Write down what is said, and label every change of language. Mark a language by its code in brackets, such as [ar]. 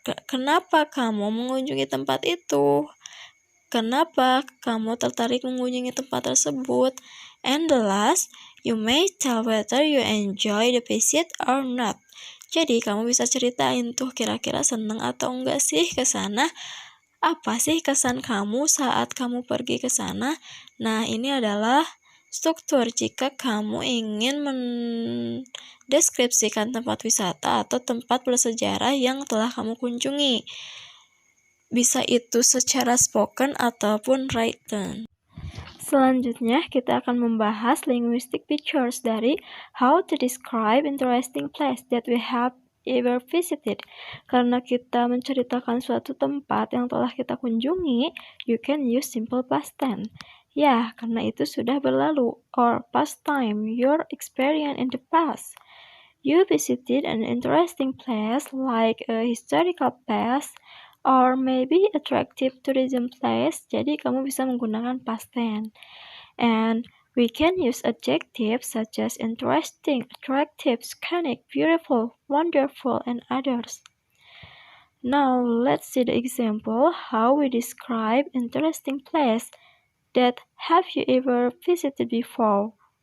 [id] Kenapa kamu mengunjungi tempat itu? Kenapa kamu tertarik mengunjungi tempat tersebut? [en] And the last, you may tell whether you enjoy the visit or not. [id] Jadi, kamu bisa ceritain tuh kira-kira seneng atau enggak sih ke sana? Apa sih kesan kamu saat kamu pergi ke sana? Nah, ini adalah struktur jika kamu ingin mendeskripsikan tempat wisata atau tempat bersejarah yang telah kamu kunjungi. Bisa itu secara spoken ataupun written. Selanjutnya, kita akan membahas [en] linguistic features [id] dari [en] how to describe interesting place that we have ever visited. [id] Karena kita menceritakan suatu tempat yang telah kita kunjungi, [en] you can use simple past tense. [id] Ya, karena itu sudah berlalu, [en] or past time, your experience in the past. You visited an interesting place like a historical place, or maybe attractive tourism place. [id] Jadi kamu bisa menggunakan past tense. [en] And we can use adjectives such as interesting, attractive, scenic, beautiful, wonderful, and others. Now let's see the example how we describe interesting place that have you ever visited before.